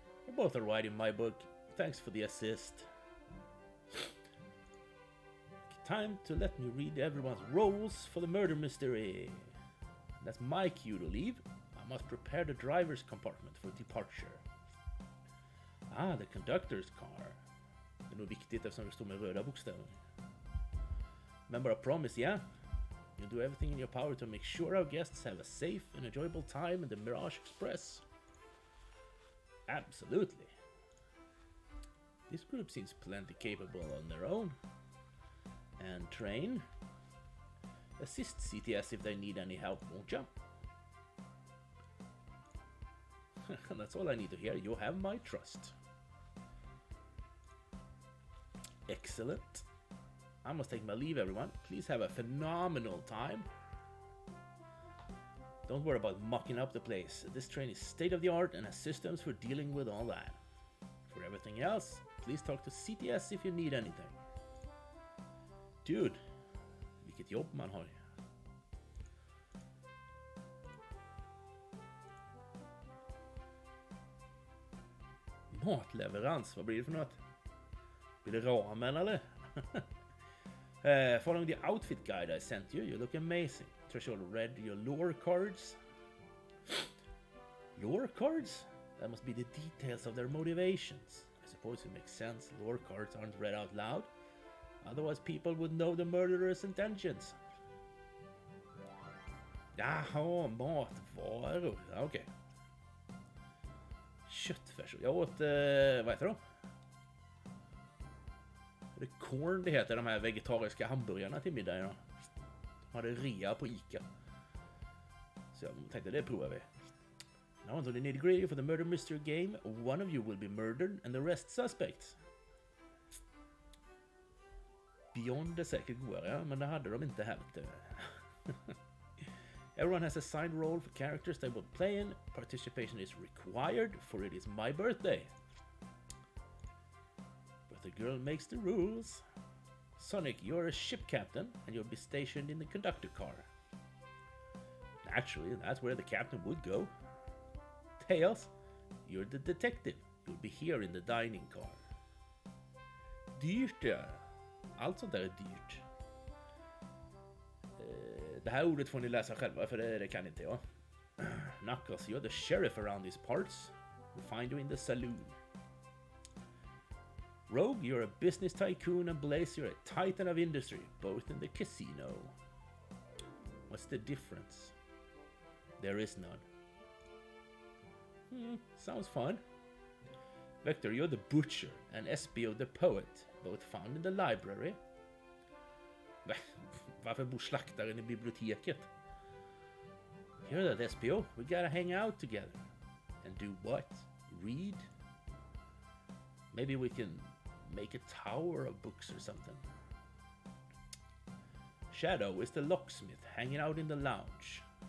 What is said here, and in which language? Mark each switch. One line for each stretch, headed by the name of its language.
English: You're both alright in my book. Thanks for the assist. Time to let me read everyone's roles for the murder mystery. That's my cue to leave. I must prepare the driver's compartment for departure. Ah, the conductor's car.
Swedish: Det är nog viktigt eftersom det står med röda bokstäver.
English: Remember our promise, yeah? You'll do everything in your power to make sure our guests have a safe and enjoyable time in the Mirage Express. Absolutely. This group seems plenty capable on their own. And train. Assist CTS if they need any help, won't you? That's all I need to hear. You have my trust. Excellent. I must take my leave, everyone. Please have a phenomenal time. Don't worry about mucking up the place. This train is state-of-the-art and has systems for dealing with all that. For everything else, please talk to CTS if you need anything.
Swedish: Dude, vilket jobb man har. Matleverans, vad blir det för något? Blir det ramen eller?
English: Following the outfit guide I sent you, you look amazing. Threshold read your lore cards. Lore cards? That must be the details of their motivations. I suppose it makes sense. Lore cards aren't read out loud. Otherwise people would know the murderer's intentions.
Swedish: Jaha, matvaror. Okej. Okay. Köttfärs. Jag åt, vad heter de? Det är corn det heter, de här vegetariska hamburgarna till middag idag. De hade rea på Ica. Så jag tänkte det provar vi.
English: Now on to the nitty-gritty for the murder mystery game. One of you will be murdered and the rest suspects.
Swedish: Beyond är säkert godare, men det hade de inte här.
English: Everyone has a assigned role for characters they will play in. Participation is required, for it is my birthday. But the girl makes the rules. Sonic, you're a ship captain, and you'll be stationed in the conductor car. Naturally, that's where the captain would go. Tails, you're the detective. You'll be here in the dining car.
Swedish: Dyrt, ja. Allt sånt där är dyrt. Det här ordet får ni läsa själva, för det kan inte jag.
English: Knuckles, you're the sheriff around these parts. We'll find you in the saloon. Rogue, you're a business tycoon, and Blaze, you're a titan of industry, both in the casino. What's the difference? There is none. Sounds fun. Vector, you're the butcher, and SBO the poet, both found in the library.
Swedish: Varför bor slaktaren i biblioteket?
English: Hear that, SBO? We gotta hang out together. And do what? Read? Maybe we can make a tower of books or something. Shadow is the locksmith, hanging out in the lounge.